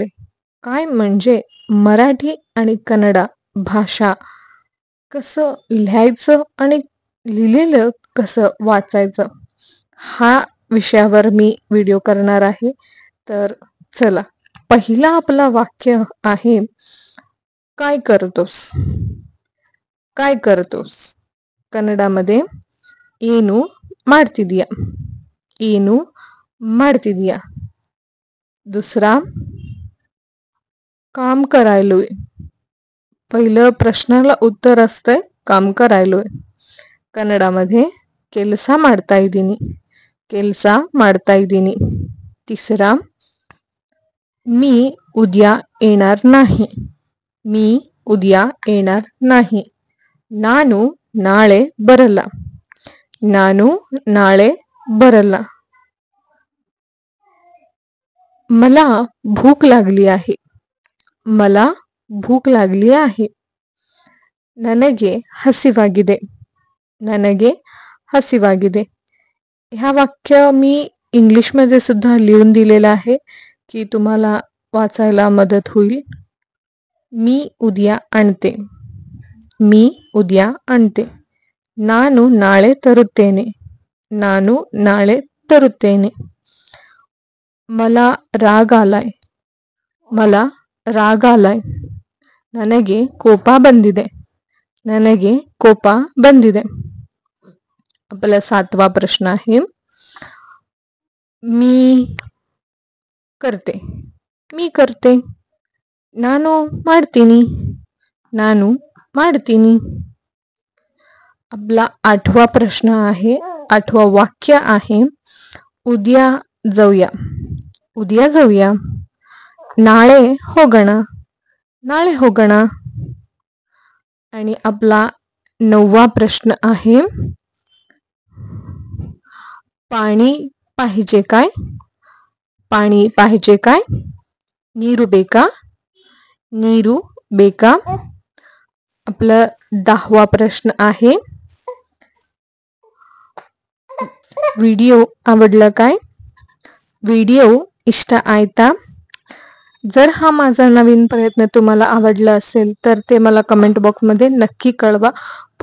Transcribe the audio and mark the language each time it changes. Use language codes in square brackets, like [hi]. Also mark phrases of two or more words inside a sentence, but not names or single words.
[mr] काय म्हणजे मराठी आणि कन्नडा भाषा कसं लिहायचं आणि लिहिलेलं कसं वाचायचं, हा विषयावर मी व्हिडिओ करणार आहे. तर चला, पहिला आपला वाक्य आहे, काय करतोस. काय करतोस कन्नडामध्ये [kn] ಏನು ಮಾಡ್ತಿದೀಯ. ಏನು ಮಾಡ್ತಿದೀಯ. [mr] दुसरा, काम करायलोय. पहिलं प्रश्नाला उत्तर असतंय काम करायलोय. कन्नडामध्ये [kn] ಕೆಲಸ ಮಾಡ್ತಾ ಇದ್ದೀನಿ. ಕೆಲಸ ಮಾಡ್ತಾ ಇದ್ದೀನಿ. [mr] तिसरा, मी उद्या येणार नाही. मी उद्या येणार नाही. [kn] ನಾನು ನಾಳೆ ಬರಲ್ಲ. ನಾನು ನಾಳೆ ಬರಲ್ಲ. [mr] मला भूक लागली आहे. मला भूक लागली आहे. [kn] ನನಗೆ ಹಸಿವಾಗಿದೆ. ನನಗೆ ಹಸಿವಾಗಿದೆ. [mr] ह्या वाक्य मी इंग्लिशमध्ये सुद्धा लिहून दिलेलं आहे की तुम्हाला वाचायला मदत होईल. मी उद्या आणते. मी उद्या आणते. [kn] ನಾನು ನಾಳೆ ತರುತ್ತೇನೆ. ನಾನು ನಾಳೆ ತರುತ್ತೇನೆ. [mr] मला राग आलाय. मला राग आलाय. [kn] ನನಗೆ ಕೋಪ ಬಂದಿದೆ. ನನಗೆ ಕೋಪ ಬಂದಿದೆ. [mr] आपला 7वा प्रश्न आहे, मी करते. मी करते. [kn] ನಾನು ಮಾಡ್ತೀನಿ. ನಾನು ಮಾಡ್ತೀನಿ. [mr] आपला 8वा प्रश्न आहे, 8वा वाक्य आहे, उद्या जाऊया. उद्या जाऊया. [kn] ನಾಳೆ ಹೋಗಣ. ನಾಳೆ ಹೋಗಣ. [mr] आणि आपला 9वा प्रश्न आहे, पाणी पाहिजे काय. पाणी पाहिजे काय. [kn] ನೀರು ಬೇಕಾ. ನೀರು ಬೇಕಾ. [mr] आपला 10वा प्रश्न आहे, व्हिडिओ आवडला काय. [kn] ವಿಡಿಯೋ ಇಷ್ಟ ಆಯ್ತಾ. [mr] जर हा माझा नवीन प्रयत्न तुम्हाला आवडला असेल तर ते मला कमेंट बॉक्समध्ये नक्की कळवा.